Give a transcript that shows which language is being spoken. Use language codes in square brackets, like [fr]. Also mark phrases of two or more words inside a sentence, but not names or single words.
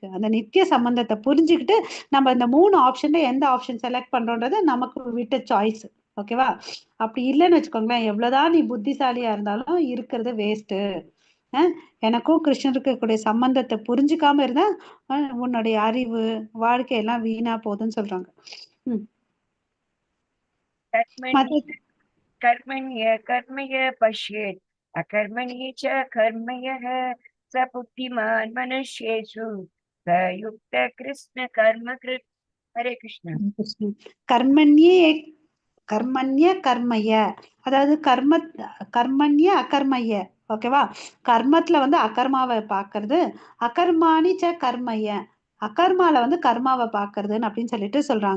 [ta] அந்த நித்திய சம்பந்தத்தை புரிஞ்சுக்கிட்டு நம்ம இந்த 3 ஆப்ஷன்ல எந்த ஆப்ஷன் செலக்ட் பண்றோன்றது நமக்கு விட்ட சாய்ஸ். ஓகேவா? அப்படி இல்லைன்னு வச்சுக்கோங்களேன், எவ்வளவுதான் நீ புத்திசாலியா இருந்தாலும் இருக்கிறது வேஸ்ட். எனக்கும் கிருஷ்ணருக்கு இருக்கக்கூடிய சம்பந்தத்தை புரிஞ்சுக்காம இருந்தா உன்னுடைய அறிவு வாழ்க்கையெல்லாம் வீணா போகுதுன்னு சொல்றாங்க. [sa] कर्मण्य कर्मय पश्येत् अकर्मणि च कर्मयः स बुद्धिमान् मनुष्येषु स युक्त कृष्ण कर्मकृत्. हरे कृष्ण. कर्मण्य कर्मय, [ta] அதாவது [sa] कर्मण्य अकर्मय. [ta] ஓகேவா? கர்மத்துல வந்து அகர்மாவை பாக்குறது, [sa] अकर्मणि च कर्मय, [ta] அகர்மால வந்து கர்மாவை பாக்குறதுன்னு அப்படின்னு சொல்லிட்டு சொல்றாங்க.